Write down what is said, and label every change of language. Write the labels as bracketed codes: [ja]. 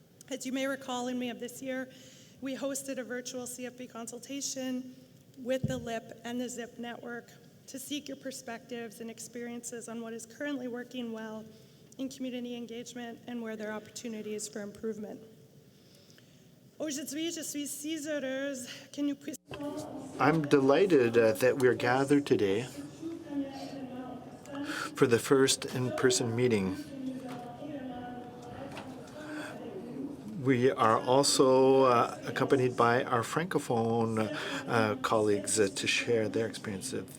[en] As you may recall, in May of this year, we hosted a virtual CFP consultation with the LIP and the ZIP network to seek your perspectives and experiences on what is currently working well in community engagement and where there are opportunities for improvement. [fr] Aujourd'hui, je suis si heureuse que nous puissions. [en] I'm delighted that we're gathered today for the first in-person meeting. We are also accompanied by our Francophone colleagues to share their experience.